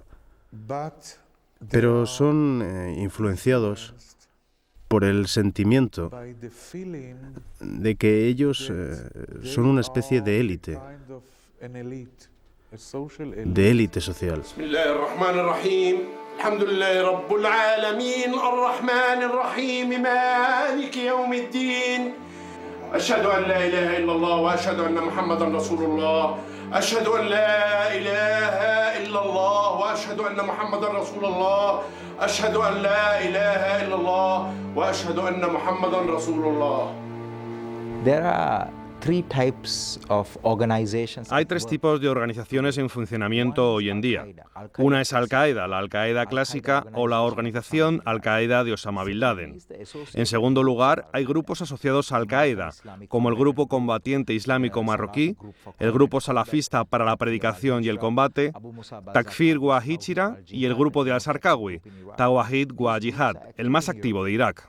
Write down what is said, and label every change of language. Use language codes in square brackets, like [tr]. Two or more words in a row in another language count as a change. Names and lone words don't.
[es] Pero son influenciados por el sentimiento de que ellos son una especie de élite social. [ar] الحمد لله رب العالمين الرحمن الرحيم مالك يوم الدين أشهد أن لا إله إلا الله وأشهد أن محمدا رسول الله أشهد أن لا إله إلا الله وأشهد أن محمدا رسول الله أشهد أن لا إله إلا الله وأشهد أن محمدا رسول الله. [en] There are [es] Hay tres tipos de organizaciones en funcionamiento hoy en día. Una es Al-Qaeda, la Al-Qaeda clásica o la organización Al-Qaeda de Osama Bin Laden. En segundo lugar, hay grupos asociados a Al-Qaeda, como el Grupo Combatiente Islámico Marroquí, el Grupo Salafista para la Predicación y el Combate, Takfir wa Hijra y el Grupo de Al-Sarqawi, Tawahid wa Jihad, el más activo de Irak.